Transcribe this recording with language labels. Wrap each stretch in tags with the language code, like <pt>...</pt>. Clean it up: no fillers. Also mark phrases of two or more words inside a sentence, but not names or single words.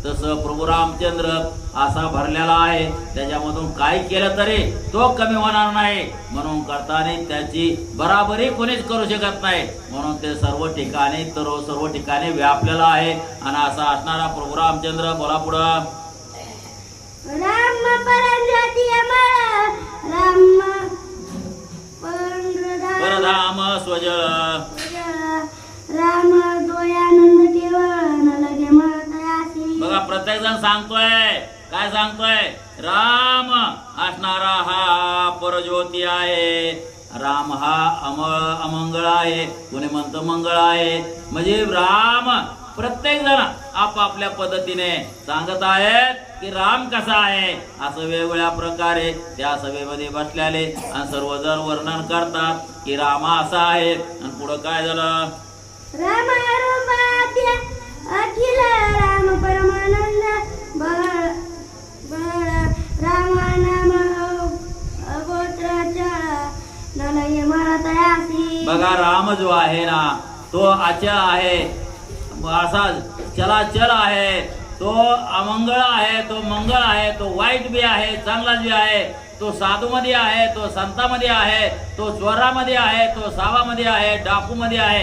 <mr>तसं प्रभू रामचंद्र असा भरलेला आहे, त्याच्यामधून काही केलं तरी तो कमी होणार नाही. म्हणून करताना त्याची बराबरी कोणीच करू शकत नाही. म्हणून ते सर्व ठिकाणी व्यापलेला आहे. आणि असा असणारा प्रभू रामचंद्र. बोला पुढं. राम परंज्योती अमर, राम परधाम स्वजळ, राम द्वयानंद केवळ न लगे मळतयासी. बघा प्रत्येक जण सांगतोय, काय सांगतोय? राम असणारा हा परज्योती आहे. राम हा अमंगळ आहे, कोणी म्हणतं मंगळ आहे. म्हणजे राम प्रत्येक जण आपापल्या पद्धतीने सांगत आहेत की राम कसा आहे. असं वेगवेगळ्या प्रकारे त्या सभेमध्ये बसलेले आणि सर्वजण वर्णन करतात की राम असा आहे. आणि पुढं काय झालं? राम रूपाद्य अखिल राम परमानंद बळ राम नाम अगोत्र न लगे मळतयासी. बघा राम जो आहे ना तो अचल आहे, असा चलाचल आहे. तो अमंगळ आहे, तो मंगळ आहे, तो वाईट बी आहे, चांगला बी आहे. तो साधूमध्ये आहे, तो संतामध्ये आहे, तो चोरामध्ये आहे, तो सावामध्ये आहे, डाकूमध्ये आहे.</mr>